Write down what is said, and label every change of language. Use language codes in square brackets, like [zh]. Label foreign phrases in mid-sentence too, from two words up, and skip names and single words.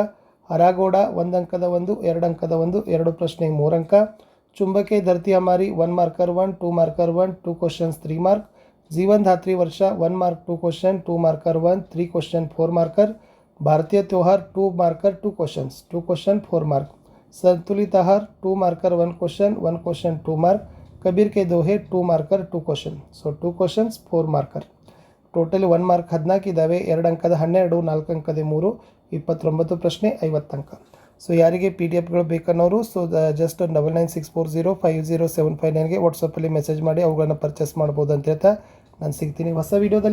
[kn] ಹರಾಗೋಡ 1 ಅಂಕದ 1, 2 ಅಂಕದ 1, 2 ಪ್ರಶ್ನೆ 3 ಅಂಕ. ಚುಂಬಕೆ ಧರತಿ ಹಮಾರಿ 1 ಮಾರ್ಕರ್ 1, 2 ಮಾರ್ಕರ್ 1, 2 ಕ್ವಶನ್ಸ್ 3 ಮಾರ್ಕ್. ಜೀವನ್ ಧಾತ್ರಿ ವರ್ಷ 1 ಮಾರ್ಕ್ 2 ಕ್ವಶನ್, 2 ಮಾರ್ಕರ್ 1, 3 ಕ್ವಶನ್ 4 ಮಾರ್ಕರ್. ಭಾರತೀಯ ತ್ಯೋಹಾರ್ 2 ಮಾರ್ಕರ್ 2 ಕ್ವಶನ್ಸ್, 2 ಕ್ವಶನ್ 4 ಮಾರ್ಕ್. [hi] संतुलित आहार 2 मार्कर 1 क्वेश्चन, 1 क्वेश्चन 2 मार्क. कबीर के दोहे 2 मार्कर 2 क्वेश्चन. [kn] ಸೊ 2 ಕ್ವಶನ್ಸ್ 4 ಮಾರ್ಕರ್. ಟೋಟಲಿ 1 ಮಾರ್ಕ್ 14 ಇದ್ದಾವೆ. 2 ಅಂಕದ 12, 4 ಅಂಕದ 3, 29 ಪ್ರಶ್ನೆ 50 ಅಂಕ. ಸೊ ಯಾರಿಗೆ ಪಿ ಡಿ ಎಫ್ಗಳು ಬೇಕನ್ನೋರು [en] so just [kn] 9964050759ಗೆ ವಾಟ್ಸಪ್ಪಲ್ಲಿ ಮೆಸೇಜ್ ಮಾಡಿ ಅವುಗಳನ್ನು ಪರ್ಚೇಸ್ ಮಾಡ್ಬೋದು ಅಂತ ಹೇಳ್ತಾ ನಾನು ಸಿಗ್ತೀನಿ ಹೊಸ ವೀಡಿಯೋದಲ್ಲಿ.